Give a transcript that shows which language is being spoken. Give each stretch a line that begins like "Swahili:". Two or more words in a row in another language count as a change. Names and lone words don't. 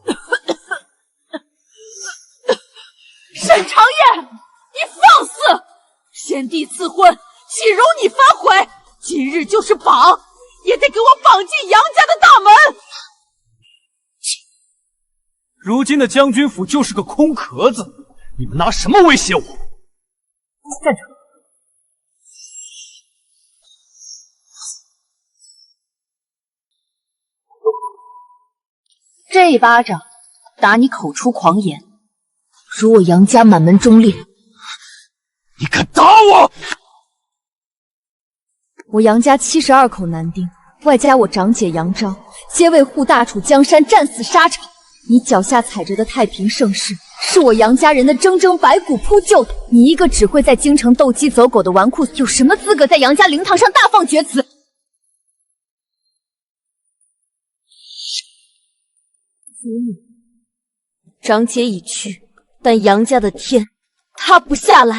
Chinese: 沈長燕，你放肆！先帝賜婚，豈容你反悔？今日就是綁，也得給我綁進楊家的大門！如今的將軍府就是個空殼子，你們拿什麼威脅我？站住！这一巴掌打你口出狂言，辱我杨家满门忠烈。你敢打我！我杨家72口男丁，外加我长姐杨昭，皆为护大楚江山，戰死沙場。你腳下踩着的太平盛世，是我楊家人的錚錚白骨鋪就的。你一個只會在京城鬥雞走狗的紈絝，有什麼資格在楊家靈堂上大放厥詞？子女，長姐已去，但楊家的天塌不下來。